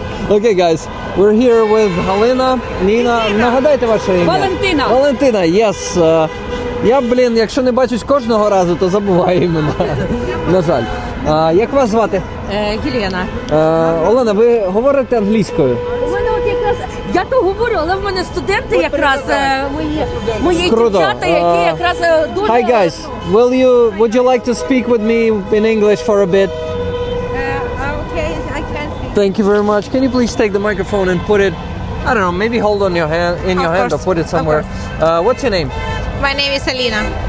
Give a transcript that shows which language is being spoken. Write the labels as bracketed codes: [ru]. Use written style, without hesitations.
[en] Окей, guys, we're here with Галина, Ніна. [uk] Нагадайте ваше ім'я. Валентина. [en] Валентина, yes. [uk] Я, якщо не бачусь кожного разу, то забуваю імена. На жаль. Як вас звати? Єлена. Олена, ви говорите англійською? У мене от якраз, я то говорю, але в мене студенти якраз, мої Круто. дівчата, які якраз дуже... [en] Hi guys, would you like to speak with me in English for a bit? Okay, I can speak. Thank you very much. Can you please take the microphone and put it, I don't know, maybe hold on your hand, or put it somewhere. What's your name? My name is Alina.